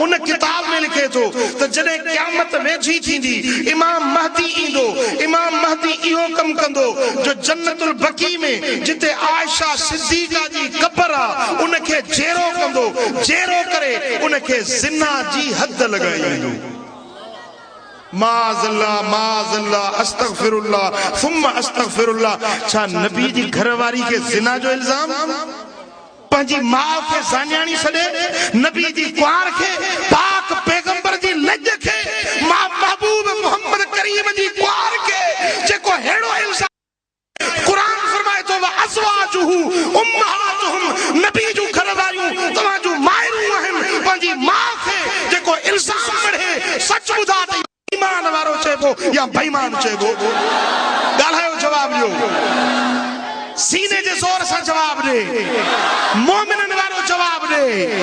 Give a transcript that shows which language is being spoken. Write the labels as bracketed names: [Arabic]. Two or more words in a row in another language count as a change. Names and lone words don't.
[Sindhi] उन किताब में लिखे थो त जॾहिं क़यामत वेझी थींदी, इमाम महदी ईंदो, इमाम महदी इहो कमु कंदो जो जन्नतुल बकी में जिते आयशा सिद्दीका जी कब्र आहे, उनखे जेरो कंदो, जेरो करे उनखे ज़िना जी हद लॻाईंदो। [Arabic] معاذ الله معاذ الله أستغفر الله ثم أستغفر الله. [Sindhi] छा नबी जी घर वारी के ज़िना जो इल्जाम? पंहिंजी माउ खे ज़ान्याणी सॾे, नबी जी कुंवार खे, पाक पैगंबर जी लज खे, महबूब मोहम्मद करीम जी कुंवार खे जेको हेड़ो इल्जाम। कुरान फरमाए थो [Arabic] وأزواجه أمهاتهم, [Sindhi] नबी जूं घर वारियूं तव्हां जूं मायरूं आहिनि। पंहिंजी माउ खे जेको इल्जाम मढ़े, सच ॿुधा त ईमान वारो चइबो या बेईमान चइबो? ॻाल्हायो, जवाब ॾियो, सीने जे ज़ोर सां जवाब ॾे, मोमिनन वारो जवाब ॾे।